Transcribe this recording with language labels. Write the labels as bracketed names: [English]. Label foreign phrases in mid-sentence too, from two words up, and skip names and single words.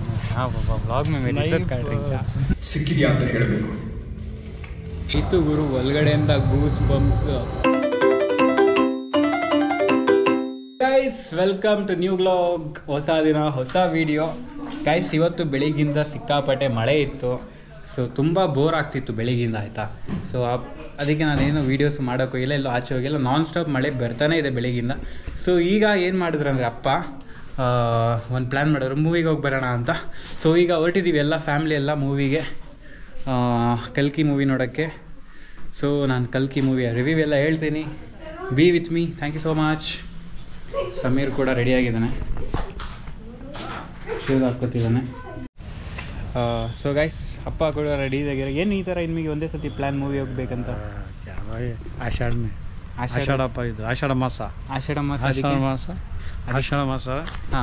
[Hindi] हाँ बाबा व्लॉग में मेरी इज्जत काट रही था [Kannada] ಸಿಕ್ಕಿದ್ಯಾ ಅಂತ ಹೇಳಬೇಕು ಇತ್ತು ಗುರು ಒಳಗಡೆಯಿಂದ [English] goose bumps guys welcome to new vlog [Kannada] ಹೊಸ ದಿನ ಹೊಸ ವಿಡಿಯೋ ಗೈಸ್ ಇವತ್ತು ಬೆಳಿಗ್ಗಿಂದ ಸಿಕ್ಕಾಪಟ್ಟೆ ಮಳೆ ಇತ್ತು ಸೊ ತುಂಬ ಬೋರ್ ಆಗ್ತಿತ್ತು ಬೆಳಿಗ್ಗಿಂದ ಆಯಿತಾ ಸೊ ಅದಕ್ಕೆ ನಾನೇನು ವೀಡಿಯೋಸ್ ಮಾಡೋಕ್ಕೂ ಇಲ್ಲ ಎಲ್ಲೋ ಆಚೆ ಹೋಗಿಲ್ಲ [English] non stop [Kannada] ಮಳೆ ಬರ್ತಾನೆ ಇದೆ ಬೆಳಿಗ್ಗಿಂದ ಸೊ ಈಗ ಏನು ಮಾಡಿದ್ರು ಅಂದರೆ ಅಪ್ಪ ಒಂದು ಪ್ಲ್ಯಾನ್ ಮಾಡಿದ್ರು ಮೂವಿಗೆ ಹೋಗಿ ಬರೋಣ ಅಂತ ಸೊ ಈಗ ಹೊರಟಿದ್ದೀವಿ ಎಲ್ಲ ಫ್ಯಾಮ್ಲಿ ಎಲ್ಲ ಮೂವಿಗೆ ಕಲ್ಕಿ ಮೂವಿ ನೋಡೋಕ್ಕೆ ಸೊ ನಾನು ಕಲ್ಕಿ ಮೂವಿಯ ರಿವ್ಯೂ ಎಲ್ಲ ಹೇಳ್ತೀನಿ [English] be with me thank you so much [Kannada] ಸಮೀರ್ ಕೂಡ ರೆಡಿಯಾಗಿದ್ದಾನೆ ಶೂಸ್ ಹಾಕ್ಕೊತಿದ್ದಾನೆ ಸೊ ಗೈಸ್ ಅಪ್ಪ ಕೂಡ ರೆಡಿ ಆಗಿದ್ದಾರೆ ಏನು ಈ ಥರ ನಿಮಗೆ ಒಂದೇ ಸತಿ [English] plan movie [Kannada] ಹೋಗ್ಬೇಕಂತ ಆಷಾಢಪ್ಪ ಇದು ಆಷಾಢ ಮಾಸ ಹಾಂ